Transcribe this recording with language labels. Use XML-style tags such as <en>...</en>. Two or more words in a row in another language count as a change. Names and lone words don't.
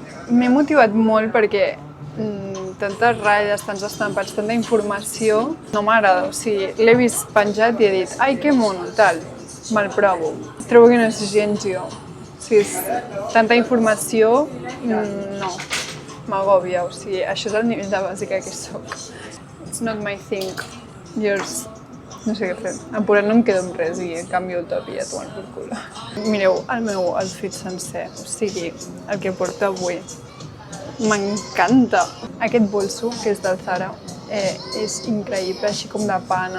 <ca>M'he motivat molt perquè tantes ratlles, tants estampats, tanta informació, no m'agrada. O sigui, l'he vist penjat i he dit, ai, que mono, tal, me'l provo. Trobo que no és gens jo. O sigui, tanta informació, no, m'agòbia. O sigui, això és el nivell de bàsica que soc.</ca> <en>It's not my thing. Yours.</en> <ca>No sé què fer. En Pura no em quedo amb res i canvio el top i ja tomen per cul. Mireu el meu outfit sencer, o sigui, el que porto avui. M'encanta. Aquest bolso, que és del Zara, és increïble, així com de pana.</ca>